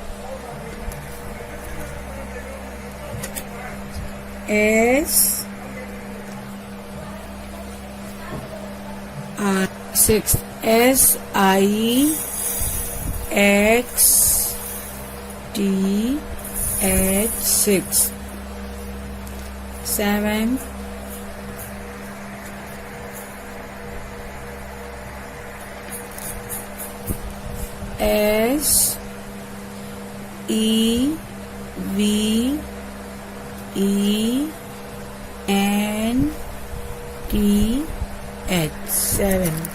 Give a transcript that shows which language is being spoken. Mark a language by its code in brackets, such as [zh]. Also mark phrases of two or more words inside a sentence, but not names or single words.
[en] S sixth. S I X T H, sixth. Seventh. S E V E N T H, seven.